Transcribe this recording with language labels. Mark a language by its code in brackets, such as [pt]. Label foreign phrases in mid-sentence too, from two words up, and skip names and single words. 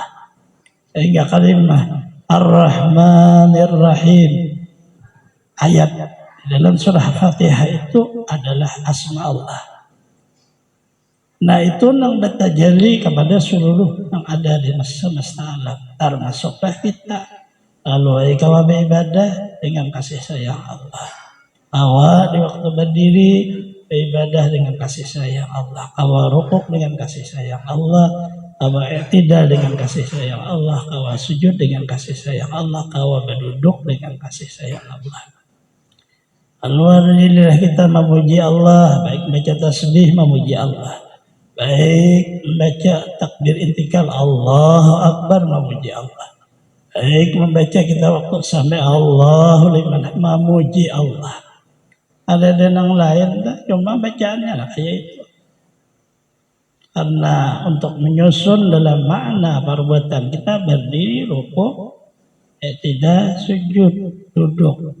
[id] Sehingga kalimat [ar] الرحمن الرحيم [id] ayat dalam surah Fatihah itu adalah asma Allah. Nah itu yang bertajalli kepada seluruh yang ada di semesta alam, termasuklah kita. [bjn] Lalu kawa beribadah dengan kasih sayang Allah. Kawa di waktu berdiri beribadah dengan kasih sayang Allah. Kawa rukuk dengan kasih sayang Allah. Kawa i'tidal dengan kasih sayang Allah. Kawa sujud dengan kasih sayang Allah. Kawa berduduk dengan kasih sayang Allah. [id] Alhamdulillah kita memuji Allah, baik baca tasbih memuji Allah, baik membaca takbir intikal [ar] الله أكبر [id] memuji Allah, baik membaca kita waktu sampai [ar] الله لمن [id] memuji Allah. Ada yang lain cuma bacaannya lah kayak itu. Karena untuk menyusun dalam makna perbuatan kita berdiri, rukuk, tidak sujud, duduk.